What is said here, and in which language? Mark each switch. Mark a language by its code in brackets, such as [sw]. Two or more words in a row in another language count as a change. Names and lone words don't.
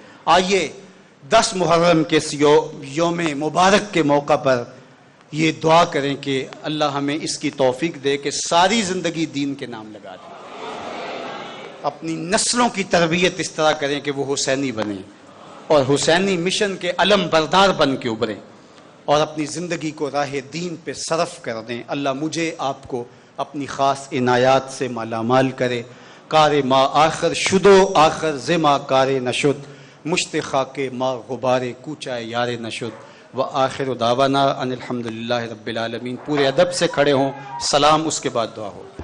[ur] آئیے 10 محرم کے اس یوم مبارک کے موقع پر یہ دعا کریں کہ اللہ ہمیں اس کی توفیق دے کہ ساری زندگی دین کے نام لگا دیں، اپنی نسلوں کی تربیت اس طرح کریں کہ وہ حسینی بنیں اور حسینی مشن کے علم بردار بن کے ابھریں اور اپنی زندگی کو راہ دین پہ صرف کر دیں۔ اللہ مجھے آپ کو اپنی خاص عنایات سے مالا مال کرے۔ [fa] کار ما آخر شدو آخر زما کار نشد، مشت خاک ما غبار کوچہ یار نشد، [ar] وآخر دعوانا ان الحمدللہ رب العالمین۔ [ur] پورے ادب سے کھڑے ہوں، سلام اس کے بعد دعا ہو۔